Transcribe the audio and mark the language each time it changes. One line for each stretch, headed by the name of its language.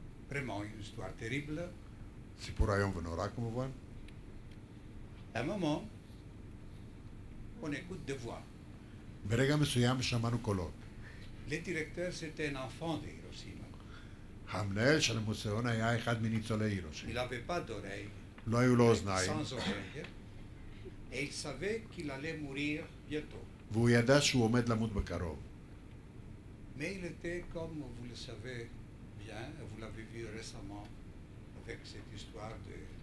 French: Vraiment une histoire terrible.
Hebrew: סיפור איום ונורא כמובן.
French: À un moment, on écoute des voix.
Hebrew: ברגע מסוים שמענו קולות.
French: Le directeur, c'était un enfant de Hiroshima.
Hebrew: המנהל של המוזיאון היה אחד מניצולי
French: Il
Hebrew: הירושימה.
French: n'avait pas d'oreille,
Hebrew: לא היו לו אוזניים,
French: sans oreille. Et il savait qu'il allait mourir bientôt.
Hebrew: והוא ידע שהוא עומד למות בקרוב.
French: Mais il était, comme vous le savez bien, vous l'avez vu récemment avec cette histoire de...